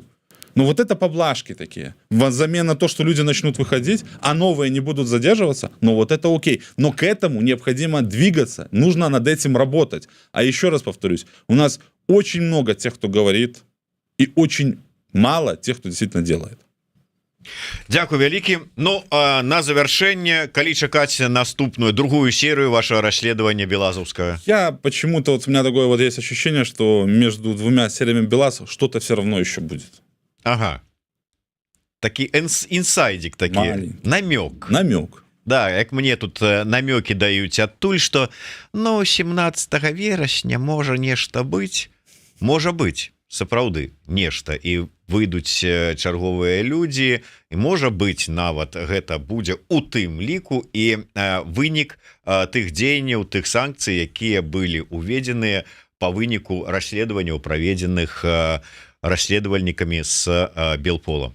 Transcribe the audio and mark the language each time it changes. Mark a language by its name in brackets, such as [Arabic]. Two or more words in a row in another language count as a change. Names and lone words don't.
[Russian] Но вот это поблажки такие. Взамен на то, что люди начнут выходить, а новые не будут задерживаться, вот это окей. Но к этому необходимо двигаться, нужно над этим работать. А еще раз повторюсь, у нас очень много тех, кто говорит, и очень мало тех, кто действительно делает. [Belarusian] Дякую вялікі. На завершэнне, калі чакаць наступную другую [Russian] серию вашего расследования белазовского? Я почему-то, у меня такое вот есть ощущение, что между двумя сериями Белазов что-то все равно еще будет. [Belarusian] Ага. Такий інсайдик такі. Намёк. Да, як мне тут намёкі даюць адтуль, што 17 верасня можа нешта быць. Можа быць, сапраўды, нешта. І выйдуць чарговыя людзі, і можа быць, нават гэта будзе у тым ліку і вынік тых дзеянняў, тых санкцый, якія былі уведзеныя па выніку расследаванняў, праведзеных расследавальнікамі з Белпола.